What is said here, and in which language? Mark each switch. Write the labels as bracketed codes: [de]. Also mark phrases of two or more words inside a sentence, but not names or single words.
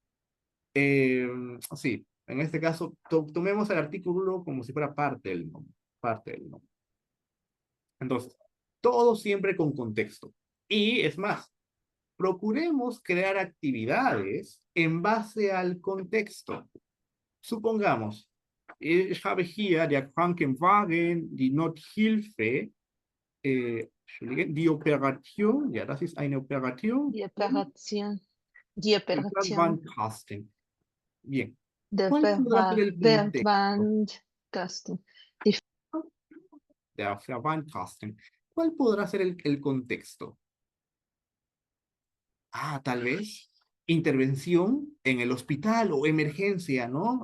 [es] Sí, en este caso tomemos el artículo como si fuera parte del nombre, parte del nombre. Entonces, todo siempre con contexto. Y es más, procuremos crear actividades en base al contexto. Supongamos, [de] ich habe hier der Krankenwagen, die Nothilfe, die Operation, ja, das ist eine Operation, Die Operation. Die der Operation. Verbandkasten. Bien, Der [es] ¿cuál podrá ser el contexto? [de] Verbandkasten. Die Der Verbandkasten. [es] ¿Cuál podrá ser el contexto? Tal vez intervención en el hospital o emergencia, ¿no?